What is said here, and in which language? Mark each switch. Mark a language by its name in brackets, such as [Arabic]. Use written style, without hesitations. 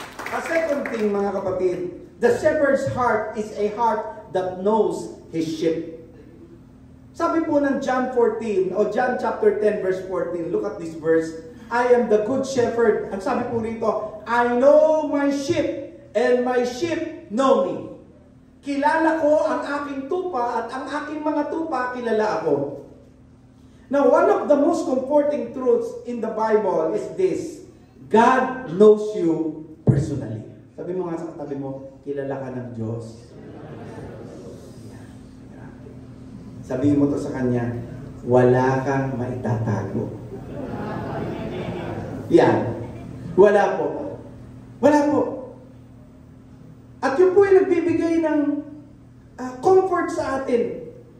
[English] A second thing, [Filipino] mga kapatid, [English] the shepherd's heart is a heart that knows his sheep. [Filipino] Sabi po ng [English] John 14, o John chapter 10 verse 14, look at this verse, I am the good shepherd. [Filipino] Ang sabi po rito, [English] I know my sheep, and my sheep know me. [Filipino] Kilala ko ang aking tupa, at ang aking mga tupa, kilala ako. [English] Now, one of the most comforting truths in the Bible is this. God knows you personally. [Filipino] Sabi mo nga sa katabi mo, kilala ka ng Diyos. Sabihin mo to sa Kanya, wala kang maitatago. Yan. Wala po. Wala po. At yun po ay nagbibigay ng comfort sa atin.